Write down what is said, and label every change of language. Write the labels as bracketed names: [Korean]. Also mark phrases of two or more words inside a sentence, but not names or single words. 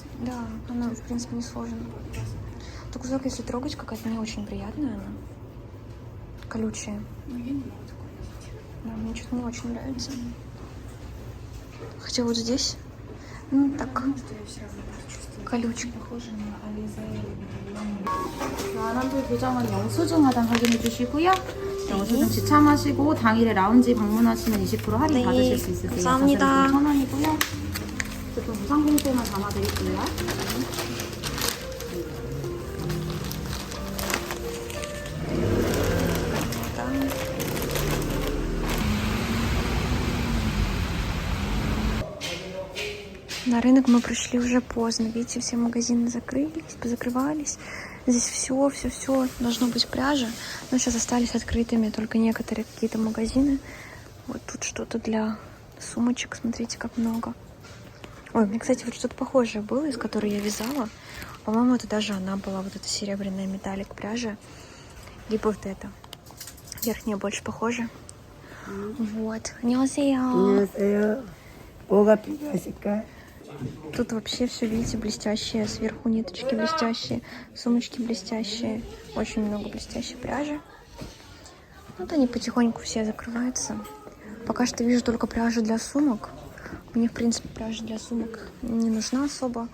[Russian] Да, она, в принципе, не сложная. Так кусок, если трогать, какая-то не очень приятная она. Колючая. Ну, я не могу такое носить. Да, мне что-то не очень нравится. Хотя вот здесь, ну так, Потому что я все равно чувствую. колючка. Похоже на Ализе. [Korean] 환원도 교정은 영수증 하단 확인해 주시고요. 영수증 지참하시고 당일에 라운지 방문하시면 20% 할인 네, 받으실 수 있으세요. 감사합니다. 1,000원이고요. 제품 무상봉투만 담아드릴게요. [Russian] На рынок мы пришли уже поздно. Видите, все магазины закрылись, позакрывались. Здесь все должно быть пряжа. Но сейчас остались открытыми только некоторые какие-то магазины. Вот тут что-то для сумочек. Смотрите, как много. Ой, мне, кстати, вот что-то похожее было, из которой я вязала. По-моему, это даже она была, вот эта серебряная металлик пряжа. Либо вот эта. Верхняя больше похожа. Вот. [Korean] 안녕하세요. 안녕하세요. 뭐가 필요하실까요? [Russian] Тут вообще все, видите, блестящие. Сверху ниточки блестящие, сумочки блестящие. Очень много блестящей пряжи. Вот они потихоньку все закрываются. Пока что вижу только пряжу для сумок. Мне, в принципе, пряжа для сумок не нужна особо.